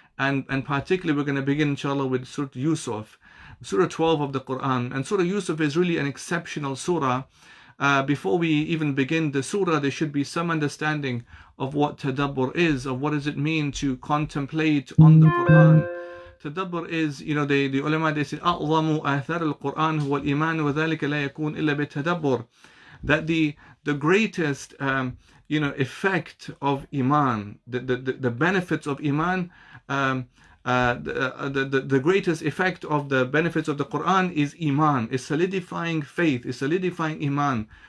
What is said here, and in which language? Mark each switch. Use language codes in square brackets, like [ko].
[en] And particularly we're going to begin, inshallah, with Surah Yusuf, Surah 12 of the Quran. And Surah Yusuf is really an exceptional surah. Before we even begin the surah, there should be some understanding of what tadabbur is, of what does it mean to contemplate on the Quran. Tadabbur is, the ulama, they say, [ar] أعظم آثار القرآن هو الإيمان وذلك لا يكون إلا بالتدبر. [en] That the greatest, effect of Iman, the benefits of Iman, the greatest effect of the benefits of the Quran is Iman, is solidifying faith, is solidifying Iman.